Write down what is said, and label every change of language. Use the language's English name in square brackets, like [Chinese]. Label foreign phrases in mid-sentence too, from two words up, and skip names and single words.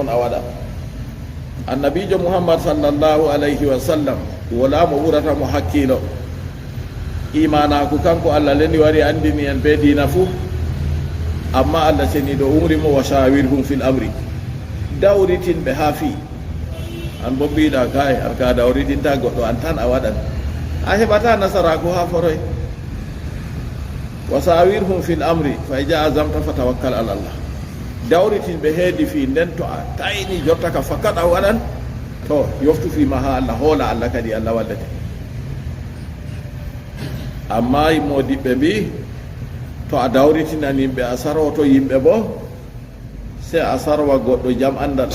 [Fula] a waɗa annabijo muhammad [Arabic] صلى الله عليه وسلم [Fula] wala mo ɓurata mo hakkilo imanaku kanko allah leni wari andini en be dina fuu amma allah seniɗo umrimo [Arabic] وشاورهم في الأمر [Fula] dawritinɓe ha fi an bo mbiɗa kay ar ka dawritinta goɗɗo an tan a waɗan a heɓata nasaraku ha foroy [Arabic] وشاورهم في الأمر فإذا عزمت فتوكل على الله [Fula] dawritinɓe heedi fi nden to a tayni jotta ka fakkat a waɗan to yoftu fima ha allah hoola allah kadi allah wallete amma modiɓɓe mbi to a dawritinanimɓe a sarwoto yimɓe bo se a sarwa goɗɗo jam andal